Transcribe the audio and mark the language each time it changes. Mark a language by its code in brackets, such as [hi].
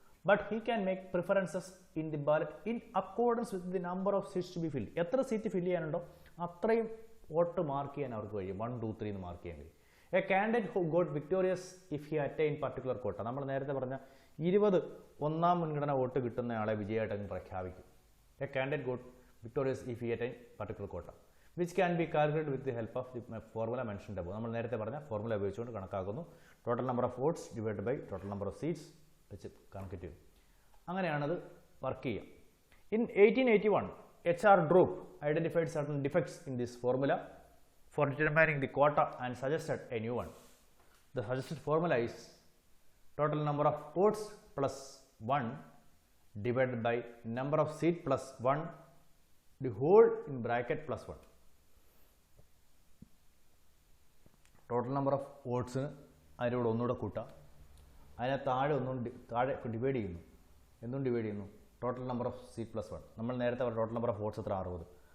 [en] But he can make preferences in the ballot in accordance with the number of seats to be filled. [ml] എത്ര seat fill ചെയ്യാനുണ്ടോ അത്രയും vote mark ചെയ്യാൻ അവർക്ക് കഴിയും. 1, 2, 3 എന്ന് mark ചെയ്യാൻ കഴിയും. [en] a candidate who got victorious if he attain particular quota, [ml] നമ്മൾ നേരത്തെ പറഞ്ഞ 20 ഒന്നാം മുൻഗണന വോട്ട് കിട്ടുന്ന ആളെ വിജയമായിട്ട് പ്രഖ്യാപിക്കും. [en] A candidate got victorious if he attain particular quota which can be calculated with the help of the formula mentioned above. [ml] നമ്മൾ നേരത്തെ പറഞ്ഞ ഫോർമുല ഉപയോഗിച്ചുകൊണ്ട് കണക്കാക്കുന്നു. [en] total number of votes divide by total number of seats [ml] വെച്ച് connect ചെയ്യും. അങ്ങനെയാണത് work ചെയ്യുക. [en] In 1881 HR Drupe identified certain defects in this formula for determining the quota and suggested a new one. The suggested formula is total number of votes plus 1 divided by number of seat plus 1 the whole in bracket plus 1. [ml] Total number of വോട്ട്സിന് അതിനോട് ഒന്നുകൂടെ കൂട്ടാം, അതിനെ താഴെ divide ചെയ്യുന്നു. എന്തും divide ചെയ്യുന്നു? [en] Total number of seat plus 1. [ml] നമ്മൾ നേരത്തെ പറഞ്ഞ ടോട്ടൽ നമ്പർ ഓഫ് വോട്ട്സ് എത്ര? 60.